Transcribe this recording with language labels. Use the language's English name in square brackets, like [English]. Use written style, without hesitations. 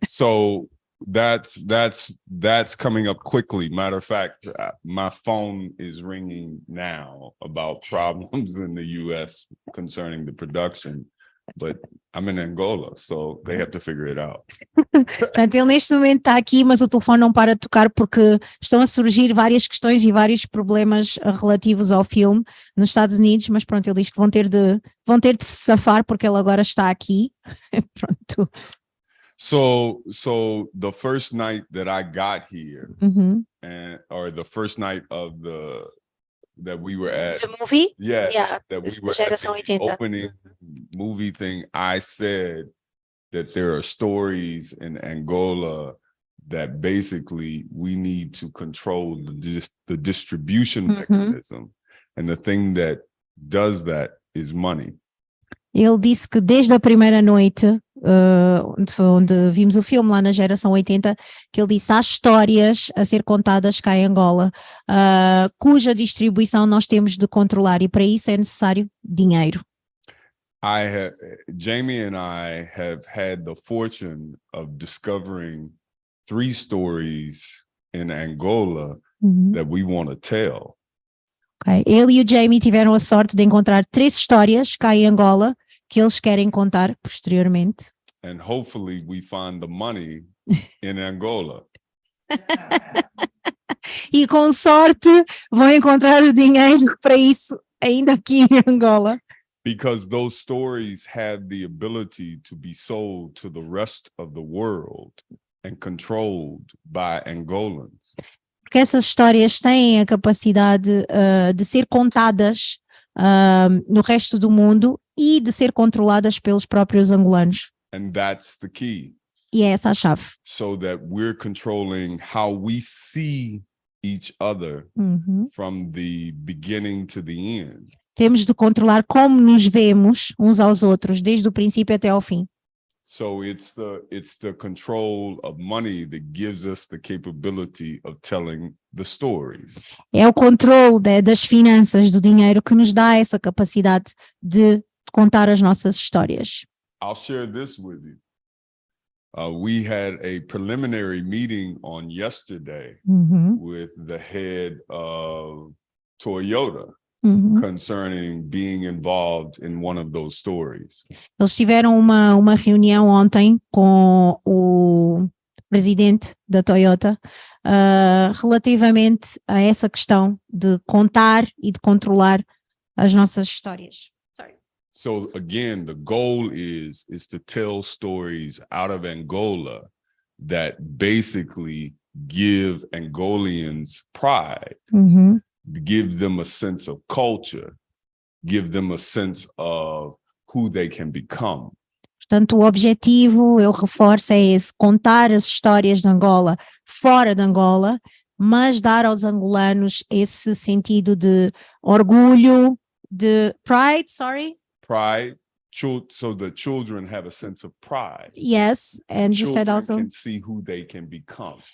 [English] So that's coming up quickly. Matter of fact, my phone is ringing now about problems in the US concerning the production, but I'm in Angola, so they have to figure it out. [Portuguese] Portanto, ele neste momento está aqui, mas o telefone não para de tocar porque estão a surgir várias questões e vários problemas relativos ao filme nos Estados Unidos, mas pronto, ele diz que vão ter de se safar porque ele agora está aqui. Pronto. [English] So the first night that I got here, or the first night of that we were at The movie? yeah, that we were at Geração the 80. opening movie thing, I said that there are stories in Angola that basically we need to control the distribution mechanism, and the thing that does that is money. [Portuguese] Ele disse que desde a primeira noite, onde vimos o filme lá na geração 80, que ele disse há histórias a ser contadas cá em Angola, cuja distribuição nós temos de controlar e para isso é necessário dinheiro. [English] Jamie and I have had the fortune of discovering 3 stories in Angola that we want to tell. Okay. [Portuguese] Ele e o Jamie tiveram a sorte de encontrar 3 histórias cá em Angola que eles querem contar posteriormente. [English] And hopefully we find the money in Angola. [Portuguese] E com sorte vão encontrar o dinheiro para isso ainda aqui em Angola. [English] Because those stories have the ability to be sold to the rest of the world and controlled by Angolans. [Portuguese] Porque essas histórias têm a capacidade de ser contadas no resto do mundo e de ser controladas pelos próprios angolanos. [English] And that's the key. [Portuguese] E é essa a chave. [English] So that we're controlling how we see each other from the beginning to the end. [Portuguese] Temos de controlar como nos vemos uns aos outros, desde o princípio até ao fim. [English] So it's the control of money that gives us the capability of telling the stories. [Portuguese] É o controle das finanças, do dinheiro, que nos dá essa capacidade de contar as nossas histórias. [English] I'll share this with you. We had a preliminary meeting on yesterday with the head of Toyota. Concerning being involved in one of those stories. [Portuguese] Eles tiveram uma reunião ontem com o presidente da Toyota relativamente a essa questão de contar e de controlar as nossas histórias. [English] Sorry. So again, the goal is to tell stories out of Angola that basically give Angolians pride. Give them a sense of culture, give them a sense of who they can become. [Portuguese] Portanto, o objetivo, ele reforça, é esse: contar as histórias de Angola fora de Angola, mas dar aos angolanos esse sentido de orgulho, de pride, [English] Pride, so the children have a sense of pride. Yes, and you said also. Can see who they can become.